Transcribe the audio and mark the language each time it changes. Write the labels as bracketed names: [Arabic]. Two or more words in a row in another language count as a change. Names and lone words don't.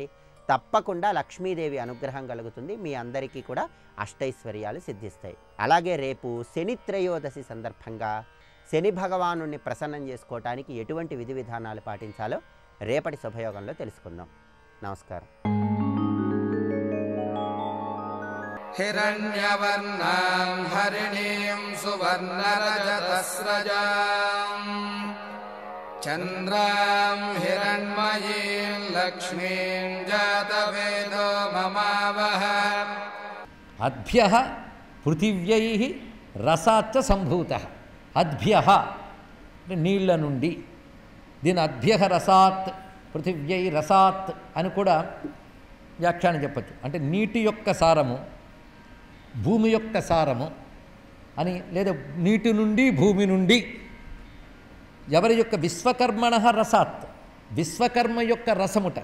[Telugu] తప్పకుండా లక్ష్మీదేవి అనుగ్రహం కలుగుతుంది. మీ అందరికీ కూడా అష్టైశ్వర్యాలు సిద్ధిస్తాయి. అలాగే రేపు శని త్రయోదశి సందర్భంగా శని భగవానుని ప్రసన్నం చేసుకోవటానికి ఎటువంటి విధి విధానాలు పాటించాలో రేపటి శుభయోగంలో తెలుసుకుందాం. నమస్కారం. [Sanskrit] हिरण्यवर्णां हरिणीं सुवर्णरजतस्रजां चन्द्रां हिरण्मयीं लक्ष्मीं जातवेदो ममावह. अद्भ्यः पृथिव्यैः रसाच्च सम्भूतः. [Telugu] अद्भ्यः నీళ్ళ నుండి, దీని [Sanskrit] अद्भ्यः रसात्, पृथिव्यै रसात् [Telugu] అని కూడా వ్యాఖ్యానం చెప్పచ్చు. అంటే నీటి యొక్క సారము, భూమి యొక్క సారము అని, లేదా నీటి నుండి భూమి నుండి. ఎవరి యొక్క [Sanskrit] विश्वकर्मण रसात्, [Telugu] విశ్వకర్మ యొక్క రసముట.